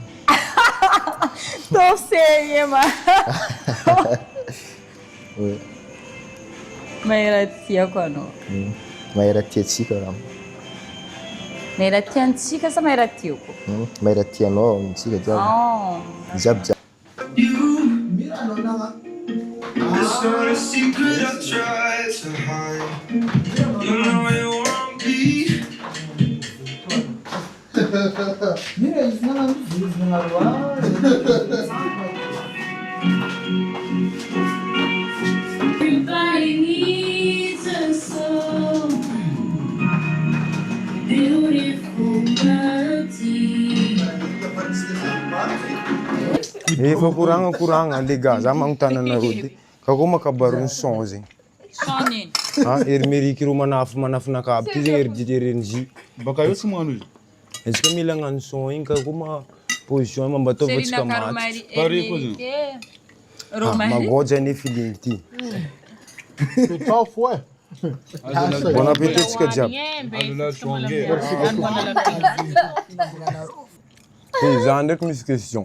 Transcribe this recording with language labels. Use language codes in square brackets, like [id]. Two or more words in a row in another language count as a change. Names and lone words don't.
[mg] tosegny ma mahera tiako anao mahera ty atsika raha mahera tiantsika sa mahera tiako mahera ty anao ntsika jiaby [en] It's not a secret I try to hide. You know it won't be. Everybody needs a soul, beautiful melody. [mg] Efa kuranga lega za magnontany anareo ty ka koa makabarony son zegny ery meriky ro manafinaka aby ty zegny ery dite RNJ baka io tsy magnano izy antsika mila hagnano son igny ka koa ma position mambatao atsika maty magoja anefa iligny ty [fr] bon appétit [mg] tsika jiaby za ndraiky misy question